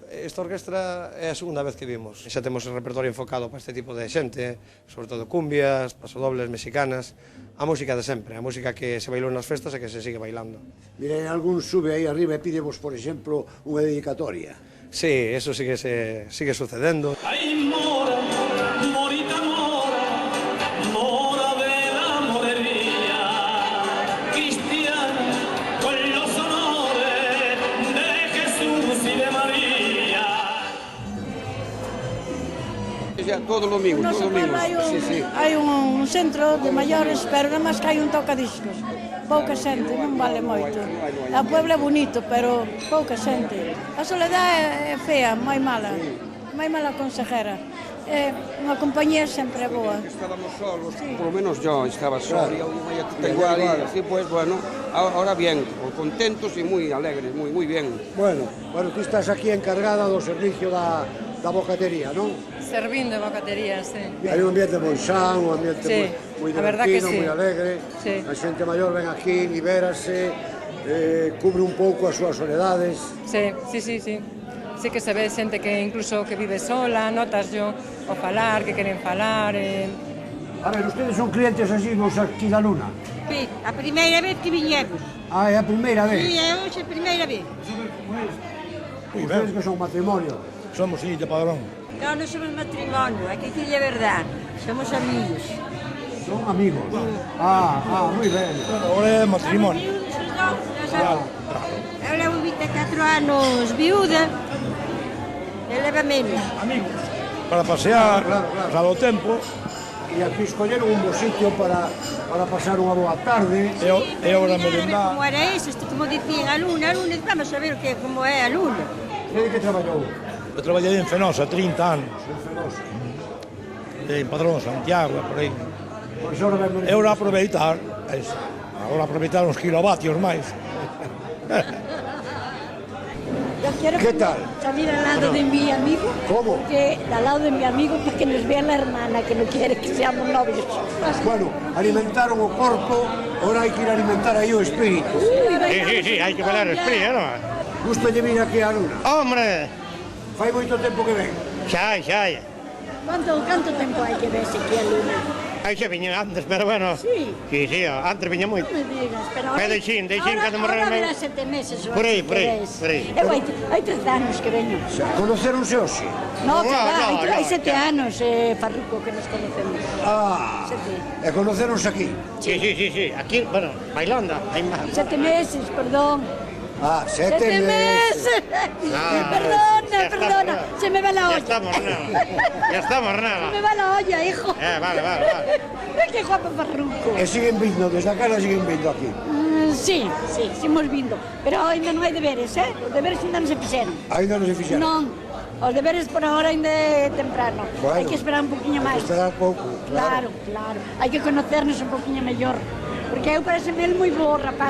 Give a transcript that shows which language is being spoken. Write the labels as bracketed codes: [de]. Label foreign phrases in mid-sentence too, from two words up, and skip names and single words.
[gl] Esta orquestra é a segunda vez que vimos. Xa temos o repertorio enfocado para este tipo de xente, sobre todo cumbias, pasodobles, mexicanas, a música de sempre, a música que se bailou nas festas e que se sigue bailando. Mire, algún sube aí arriba e pídevos, por exemplo, unha dedicatoria. Sí, eso sigue sucedendo. Ay, [es] mora, morita mora, mora de la morería, cristiana con los honores de Jesús y de María. Todos los domingos, todos los domingos. Sí. [gl] Hai un centro de maiores, pero nada máis que hai un tocadiscos. Pouca xente, non vale moito. A Puebla é bonito, pero pouca xente. A soledade é fea, moi mala consejera. Unha compañía sempre é boa. [es] Estábamos solos, por lo menos yo estaba solo, igual, y así pues, bueno, ahora bien, contentos y muy alegres, muy bien. Bueno, tú estás aquí encargada [gl] do servicio da bocatería, non? Servindo a bocatería, sí. Hai un ambiente moi san, un ambiente moi divertido, moi alegre. A xente maior ven aquí, libérase, cubre un pouco as súas soledades. Sí. Sí que se ve xente que incluso que vive sola, notas yo o falar, que queren falar. [es] A ver, ustedes son clientes asiduos aquí da Luna? [gl] Sí, a primeira vez que viñemos. Ah, é a primeira vez? Sí, é hoxe a primeira vez. [es] Ustedes que son matrimonio. Somos sí, de padrón. No, no somos matrimonio, hay que decirle a verdad. Somos amigos. Son amigos. Muy ben. [gl] Ahora é matrimonio. Claro. Eu levo 24 anos viúda, ele leva menos. Amigos. Para pasear, pasar o tempo. E aquí escolleron un bo sitio para pasar unha boa tarde. É hora de merendar. Como era ese, como dicían, a luna, vamos a ver como é a luna. E de que traballou? Eu traballei en Fenosa 30 anos. En Fenosa. En Padrón, Santiago, por aí. Pois ahora ben É hora de aproveitar. Agora aproveitar uns kilovatios máis. [es] Yo quiero salir al lado de mi amigo. ¿Cómo? Al lado de mi amigo para que nos vea la hermana, que no quiere que seamos novios. Bueno, [gl] alimentaron o corpo, ahora hai que ir a alimentar aí o espírito. Sí, hai que valer o espírito, non? Gusto de vir aquí a Luna. [es] Hombre! [gl] Fai moito tempo que ven. Xa. [es] ¿Cuánto tiempo hay que verse aquí a Luna? [gl] Aí xa viña antes, pero bueno. Sí. Sí, antes viña moito. [es] No me digas, pero [gl] Pero deixín, cando morreu [es] ahora [gl] meu. verá 7 meses. Por aí. Hai 3 anos que veño. Conoceronse hoxe? No, hai 7 anos, Farruco, que nos conocemos. 7. E conoceronse aquí? Sí. Aquí, bueno, bailando. [es] 7 meses, perdón. 7 meses. Perdona. Se me va la olla. Ya estamos nada. Se me va la olla, hijo. Vale. Qué guapo Farruco. [gl] E siguen vindo, desde a casa siguen vindo aquí? Sí, seguimos vindo. Pero ainda non hai deberes, Os deberes ainda non se fixeron. Ainda non se fixeron? Non. Os deberes por ahora ainda é temprano. Bueno, hai que esperar un poquinho máis. Esperar pouco, claro. Hai que conocernos un poquinho mellor. Porque eu pareceme el moi bo rapaz.